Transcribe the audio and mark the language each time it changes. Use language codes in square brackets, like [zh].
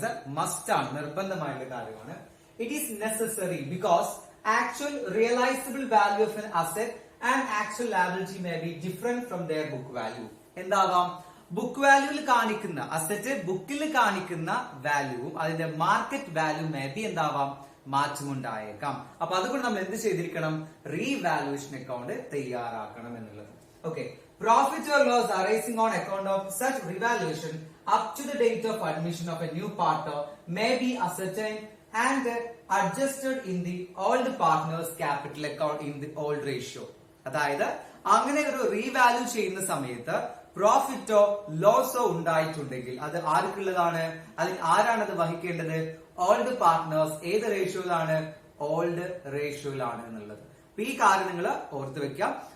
[ml] Sir, must ആണ്, നിർബന്ധമായുള്ള കാര്യമാണ്. [en] It is necessary because actual realisable value of an asset and actual liability may be different from their book value. [ml] എന്താവാം? Book വാല്യൂവിൽ കാണിക്കുന്ന asset ബുക്കിൽ കാണിക്കുന്ന വാല്യൂവും അതിന്റെ market value may be എന്താവാം? മാറ്റമുണ്ടായേക്കാം. അപ്പൊ അതുകൊണ്ട് നമ്മൾ എന്ത് ചെയ്തിരിക്കണം? റീവാലുവേഷൻ അക്കൗണ്ട് തയ്യാറാക്കണം എന്നുള്ളത്. [en] Okay, profit or loss arising on account of such revaluation up to the date of admission of a new partner may be ascertained and adjusted in the old partner's capital account in the old ratio. [ml] അതായത് അങ്ങനെ ഒരു revalue ചെയ്യുന്ന സമയത്ത് പ്രോഫിറ്റോ ലോസോ ഉണ്ടായിട്ടുണ്ടെങ്കിൽ അത് ആർക്കുള്ളതാണ്? അല്ലെങ്കിൽ ആരാണ് അത് വഹിക്കേണ്ടത്? Old partners. ഏത് റേഷ്യോയിലാണ്? ഓൾഡ് റേഷ്യോയിലാണ് എന്നുള്ളത്. ഈ കാര്യം നിങ്ങൾ ഓർത്ത് വെക്കാം.